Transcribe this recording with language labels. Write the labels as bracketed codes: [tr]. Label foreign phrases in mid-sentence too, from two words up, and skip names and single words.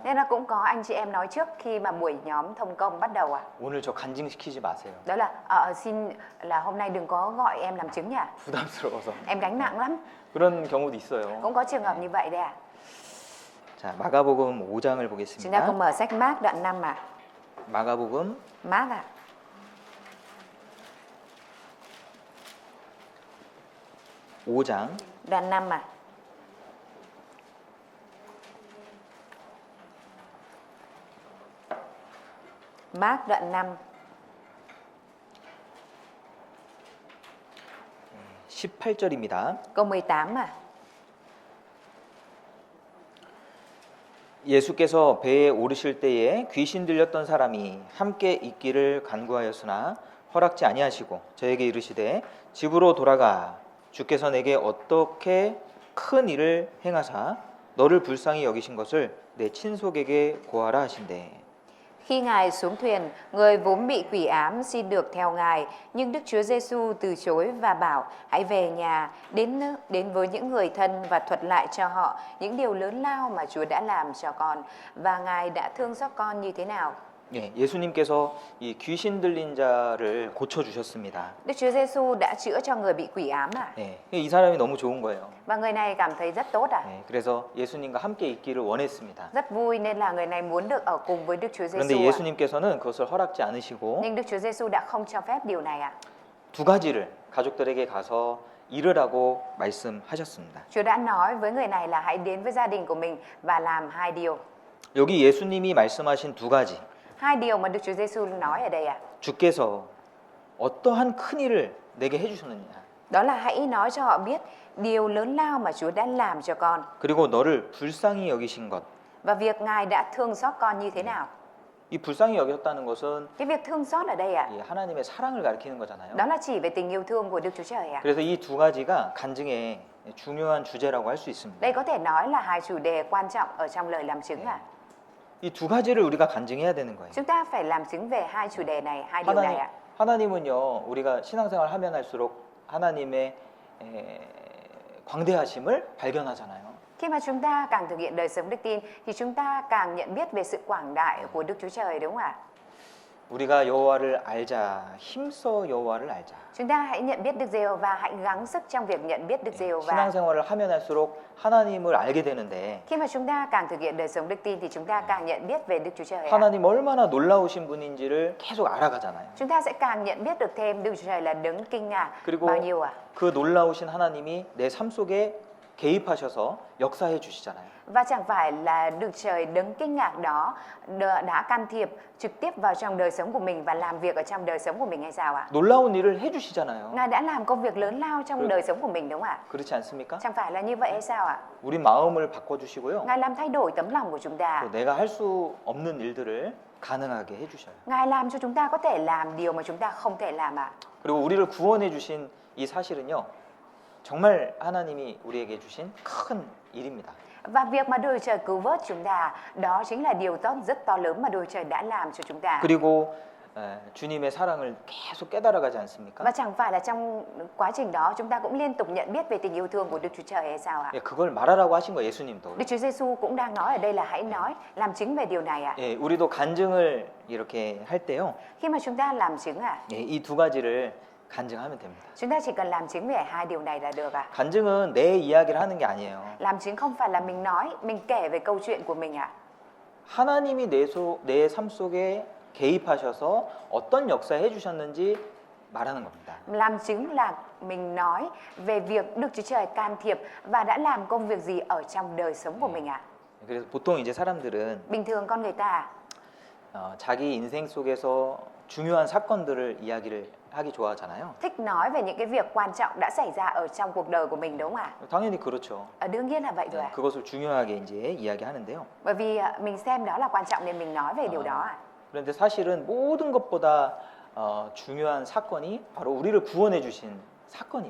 [vi] Nên là cũng có anh chị em nói trước khi mà buổi nhóm thông công bắt đầu ạ. [ko] 오늘 저 간증시키지 마세요. [vi] Đó là xin là hôm nay đừng có gọi em làm chứng nhỉ. [ko] 부담스러워서. [vi] Em gánh nặng lắm. [ko] 그런 경우도 있어요. [vi] Cũng có trường hợp như vậy đấy ạ. [ko] 자, 마가복음 5장을 [vi] Chúng ta [ko] 보겠습니다. [vi] cùng mở sách Mác đoạn 5 ạ. [ko] 마가복음 [vi] Mác ạ. [ko] 5장 [vi] Đoạn 5 ạ. Mác đoạn 5 [ko] 18절입니다. [vi] câu 18 ạ. [ko] 예수께서 배에 오르실 때에 귀신 들렸던 사람이 함께 있기를 간구하였으나 허락지 아니하시고 저에게 이르시되 집으로 돌아가 주께서 내게 어떻게 큰 일을 행하사 너를 불쌍히 여기신 것을 내 친속에게 고하라 하신대. [vi] Khi Ngài xuống thuyền, người vốn bị quỷ ám xin được theo Ngài, nhưng Đức Chúa Giêsu từ chối và bảo: hãy về nhà, đến với những người thân và thuật lại cho họ những điều lớn lao mà Chúa đã làm cho con và Ngài đã thương xót con như thế nào. [ko] 예, 예수님께서 이 귀신 들린 자를 고쳐 주셨습니다. [vi] Đức Chúa Giêsu đã chữa cho người bị quỷ ám ạ. [ko] 예, 이 사람이 너무 좋은 거예요. [vi] Và người này cảm thấy rất tốt ạ. [ko] 예, 그래서 예수님과 함께 있기를 원했습니다. [vi] Rất vui nên là người này muốn được ở cùng với Đức Chúa [ko] 그런데 [vi] Giêsu ạ. [ko] 예수님께서는 그것을 허락지 않으시고 [vi] Nhưng Đức Chúa Giêsu đã không cho phép điều này ạ. [ko] 두 가지를 가족들에게 가서 이르라고 말씀하셨습니다. [vi] Chúa đã nói với người này là hãy đến với gia đình của mình và làm hai điều. [ko] 여기 예수님이 말씀하신 두 가지. [vi] Hai điều mà Đức Chúa Giêsu nói ở đây ạ. [ko] 주께서 어떠한 큰 일을 내게 해주셨느냐. [vi] Đó là hãy nói cho họ biết điều lớn lao mà Chúa đã làm cho con [ko] 그리고 너를 불쌍히 여기신 것. [vi] và việc Ngài đã thương xót con như thế nào. [ko] 이 불쌍히 여겼다는 것은 [vi] Cái việc thương xót ở đây ạ, [ko] 이 하나님의 사랑을 가리키는 거잖아요. [vi] đó là chỉ về tình yêu thương của Đức Chúa Trời ạ. [ko] 그래서 이 두 가지가 간증의 중요한 주제라고 할 수 있습니다. [vi] Đây có thể nói là hai chủ đề quan trọng ở trong lời làm chứng ạ. [ko] 이 두 가지를 우리가 간증해야 되는 거예요. [vi] Chúng ta phải làm chứng về hai chủ đề này, hai điều này ạ. [ko] 하나님은요, 우리가 신앙생활 하면 할수록 하나님의 광대하심을 발견하잖아요. [vi] Khi mà chúng ta càng thực hiện đời sống đức tin thì chúng ta càng nhận biết về sự quảng đại của Đức Chúa Trời, đúng không ạ? [ko] 우리가 여호와를 알자, 힘써 여호와를 알자. [vi] Chúng ta hãy nhận biết Đức Giê-hô-va, hãy gắng sức trong việc nhận biết Đức Giê-hô-va. [ko] 신앙생활을 하면 할수록 하나님을 알게 되는데 [vi] Khi mà chúng ta càng thực hiện đời sống đức tin thì chúng ta càng nhận biết về Đức Chúa Trời ạ. [ko] 하나님 얼마나 놀라우신 분인지를 계속 알아가잖아요. [vi] Chúng ta sẽ càng nhận biết được thêm Đức Chúa Trời là đấng kinh ngạc [ko] 그리고 [vi] bao nhiêu ạ. [ko] 그 놀라우신 하나님이 내 삶 속에 개입하셔서 역사해 주시잖아요. [vi] Và chẳng phải là Đức Trời đấng kinh ngạc đó đã can thiệp trực tiếp vào trong đời sống của mình và làm việc ở trong đời sống của mình hay sao ạ? [ko] 놀라운 일을 해 주시잖아요. [vi] Ngài đã làm công việc lớn lao trong đời sống của mình, đúng không ạ? [ko] 그렇지 않습니까? [vi] Chẳng phải là như vậy hay sao ạ? [ko] 우리 마음을 바꿔 주시고요. [vi] Ngài làm thay đổi tấm lòng của chúng ta. [ko] 또 내가 할 수 없는 일들을 가능하게 해 주셔요. [vi] Ngài làm cho chúng ta có thể làm điều mà chúng ta không thể làm ạ. [ko] 그리고 우리를 구원해 주신 이 사실은요. 정말 하나님이 우리에게 주신 큰 일입니다. [vi] Và việc mà Đức Trời cứu vớt chúng ta, đó chính là điều tốt rất to lớn mà Đức Trời đã làm cho chúng ta. [ko] 그리고 주님의 사랑을 계속 깨달아가지 않습니까? [vi] Và chẳng phải là trong quá trình đó chúng ta cũng liên tục nhận biết về tình yêu thương của Đức Chúa Trời hay sao ạ? [ko] 예, 그걸 말하라고 하신 거예요, 예수님도. [vi] Đức Chúa Giêsu cũng đang nói ở đây là hãy nói, làm chứng về điều này ạ. [ko] 예, 우리도 간증을 이렇게 할 때요. [vi] Khi mà chúng ta làm chứng ạ, [ko] 예, 이 두 가지를 간증하면 됩니다. [vi] chúng ta chỉ cần làm chứng về hai điều này là được ạ. [ko] 간증은 내 이야기를 하는 게 아니에요. [vi] Làm chứng không phải là mình nói, mình kể về câu chuyện của mình ạ. [ko] 하나님이 내 삶 속에 개입하셔서 어떤 역사 해주셨는지 말하는 겁니다. [vi] Làm chứng là mình nói về việc Đức Chúa Trời can thiệp và đã làm công việc gì ở trong đời sống của mình ạ. [ko] 그래서 보통 이제 사람들은 [vi] Bình thường con người ta [ko] 자기 인생 속에서 중요한 사건들을 이야기를 하기 좋아하잖아요. [vi] thích nói về những cái việc quan trọng đã xảy ra ở trong cuộc đời của mình đúng không ạ? [ko] 당연히 그렇죠. [vi] Đương nhiên là vậy rồi ạ. [ko] 그것을 중요하게 이제 이야기하는데요. [vi] Bởi vì mình xem đó là quan trọng nên mình nói về điều đó ạ. [ko] 그런데 사실은 모든 것보다 중요한 사건이 바로 우리를 구원해 주신 사건이에요.